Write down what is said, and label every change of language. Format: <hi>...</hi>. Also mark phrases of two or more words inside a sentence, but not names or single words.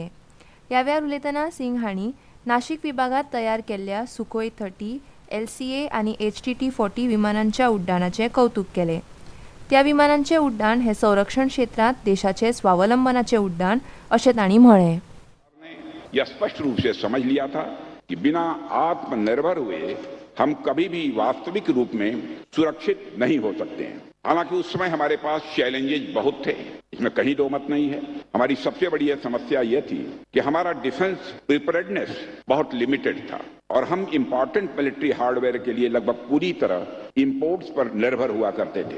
<kok>ह्या वेळार उलयतना सिंग हांणी नाशिक विभागात तयार केल्ल्या सुखोई 30, LCA आनी HTT-40 विमानांच्या उड्डाणाचें कौतुक केलें. त्या विमानांचें उड्डाण हे संरक्षण क्षेत्रांत देशाचे स्वावलंबनाचें उड्डाण अशें तांणी म्हळें.</kok> <hi>यह स्पष्ट रूप से समझ लिया था कि बिना आत्मनिर्भर हुए हम कभी भी वास्तविक रूप में सुरक्षित नहीं हो सकते हैं. हालांकि उस समय हमारे पास चैलेंजेस बहुत थे, इसमें कहीं दो मत नहीं है. हमारी सबसे बड़ी समस्या यह थी कि हमारा</hi> <en>defence preparedness</en> <hi>बहुत लिमिटेड था और हम</hi> <en>important military hardware</en> <hi>के लिए लगभग पूरी तरह इंपोर्ट्स पर निर्भर हुआ करते थे.</hi>